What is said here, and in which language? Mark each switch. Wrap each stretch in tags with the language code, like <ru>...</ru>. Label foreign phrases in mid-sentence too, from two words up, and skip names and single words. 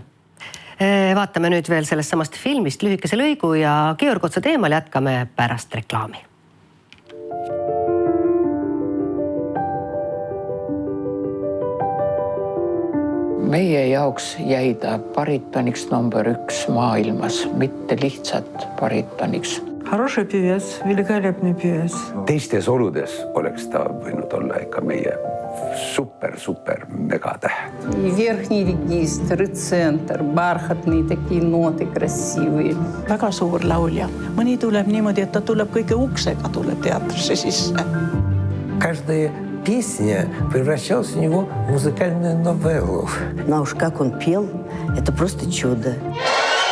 <et>Vaatame nüüd veel sellest samast filmist lühikese lõigu ja Georg Otsa teemal jätkame pärast reklaami. Meie jaoks jäi ta baritoniks number 1 maailmas, mitte lihtsalt baritoniks.</et> <ru>Хороший певец, великолепный певец.</ru> <et>Teistes oludes oleks ta võinud olla ikka meie super megatäht.</et> <ru>И верхний регистр, и центр, бархатные такие ноты красивые.</ru> <et>Väga suur laulja. Mõni tuleb niimoodi, et ta tuleb kõige uksega tuleb teatrisse sisse.</et> <ru>Каждая песня превращалась у него в музыкальную новеллу. Но уж как он пел, это просто чудо.</ru>